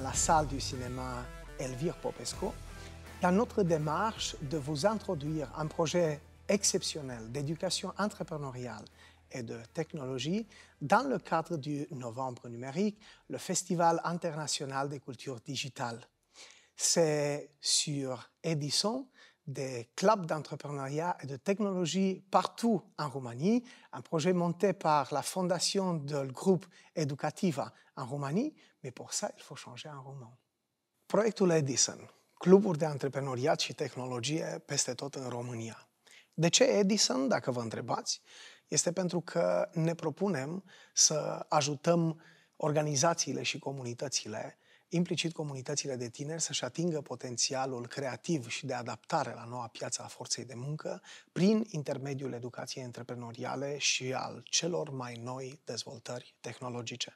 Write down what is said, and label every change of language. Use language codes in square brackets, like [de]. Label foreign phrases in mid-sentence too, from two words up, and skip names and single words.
[fr] la salle du cinéma Elvire Popescu, dans notre démarche de vous introduire un projet exceptionnel d'éducation entrepreneuriale et de technologie dans le cadre du novembre numérique, le Festival international des cultures digitales. C'est sur Edison, des clubs d'entrepreneuriat et de technologie partout en Roumanie, un projet monté par la fondation du groupe Educativa en Roumanie, mais pour ça, il faut changer en roman. [ro] Proiectul Edison, cluburi de antreprenoriat și tehnologie peste tot în România. De ce Edison, dacă vă întrebați? Este pentru că ne propunem să ajutăm organizațiile și comunitățile, implicit comunitățile de tineri, să-și atingă potențialul creativ și de adaptare la noua piață a forței de muncă prin intermediul educației antreprenoriale și al celor mai noi dezvoltări tehnologice.